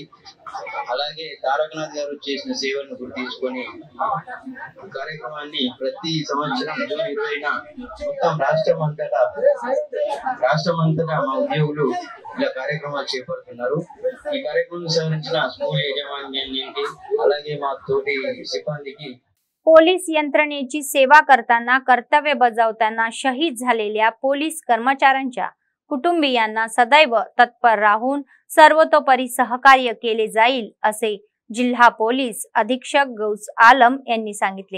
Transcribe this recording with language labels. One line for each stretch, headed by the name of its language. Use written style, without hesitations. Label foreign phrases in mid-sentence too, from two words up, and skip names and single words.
Telugu: అలాగే తారకనాథ్ గారు చేసిన సేవలను గుర్తించుకొని కార్యక్రమాన్ని ప్రతి సంవత్సరం జూన్ 20న మొత్తం రాష్ట్రం అంతటా మా ఉద్యోగులు ఇలా కార్యక్రమాలు చేపడుతున్నారు. ఈ కార్యక్రమం సవరించిన स्कूल याजमान्याనికి అలాగే మా తోటి सिब्बंदीకి
Marathi: पोलीस यंत्रणेची सेवा करताना कर्तव्य बजावताना शहीद झालेल्या पोलीस कर्मचाऱ्यांच्या कुटुंबियांना सदैव तत्पर राहून सर्वतोपरी सहकार्य केले जाईल असे जिल्हा पोलीस अधीक्षक गौस आलम यांनी सांगितले.